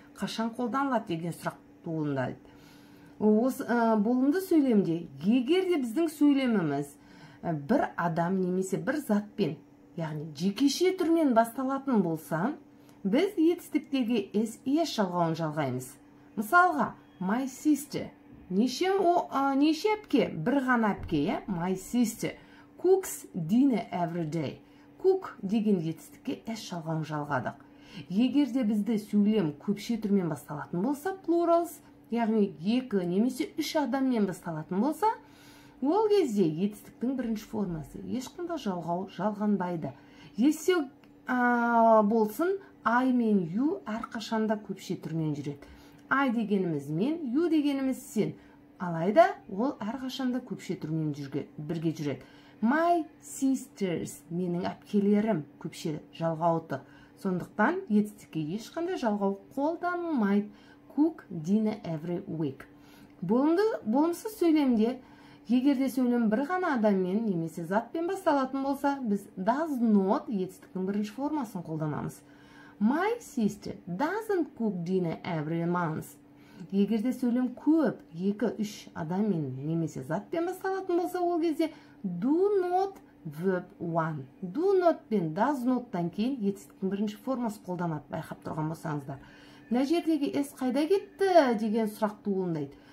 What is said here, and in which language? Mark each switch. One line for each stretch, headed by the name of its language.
Kazakh: Қашан қолданылады деген сұрақ туындайды. Болымды сөйлемде, егер де біздің сөйлеміміз бір адам немесе бір затпен, яғни жекеше түрмен басталатын болса, біз етістіктегі S-ES жалғауын жалғаймыз. Мысалға,
English: my sister.
Kazakh: Неше әпке? Бір ғана әпке,
English: my sister. Cooks dinner every day.
Kazakh: Cook деген етістікке S жалғауын жалғадық. Егер де бізді сөйлем көпше түрмен басталатын болса, plurals, яғни 2 немесе 3 адаммен басталатын болса, ол кезде етістіктің бірінші формасы ешқандай жалғау жалғанбайды. Есе болсын, I мен you әрқашанда көпше түрмен жүреді. I дегеніміз мен, you дегеніміз сен. Алайда ол әрқашанда көпше түрмен бірге жүреді.
English: My sisters,
Kazakh: менің әпкелерім көпше жалғауы. Сондықтан етістікке ешқандай жалғау қолданылмайды.
English: Cook dinner every week.
Kazakh: Болымсыз сөйлемде, егер де сөйлем бір ғана адаммен немесе затпен басталатын болса, біз does not етістіктің бірінші формасын қолданамыз.
English: My sister doesn't cook dinner every month.
Kazakh: Егер де сөйлем көп, 2-3 адаммен немесе затпен басталатын болса, ол кезде
English: do not verb 1.
Kazakh: Do not пен does not-тан кейін етістіктің бірінші формасы қолданады, байқап тұрған болсаңыздар. Мына жердегі S қайда кетті деген сұрақ туындайды.